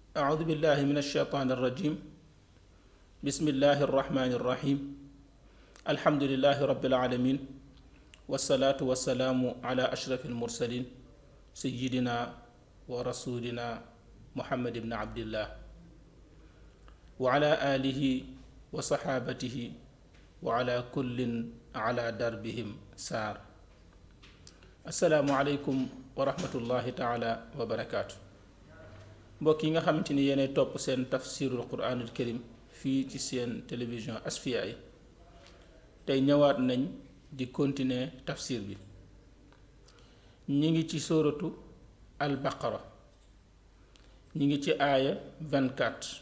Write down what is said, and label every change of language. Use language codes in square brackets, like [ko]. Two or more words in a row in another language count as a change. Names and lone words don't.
[ar] أعوذ بالله من الشيطان الرجيم بسم الله الرحمن الرحيم الحمد لله رب العالمين والصلاة والسلام على أشرف المرسلين سيدنا ورسولنا محمد بن عبد الله وعلى آله وصحابته وعلى كل على دربهم سار. السلام عليكم ورحمة الله تعالى وبركاته. [wo] mbokk yi nga xamante ni yéenay topp seen [ar] تفسير القرآن الكريم [wo] fii ci seen télévision Asfiyahi tey ñëwaat nañ di continuer tafsir bi. ñi ngi ci sóoratu al baqara, ñi ngi ci aaya 24.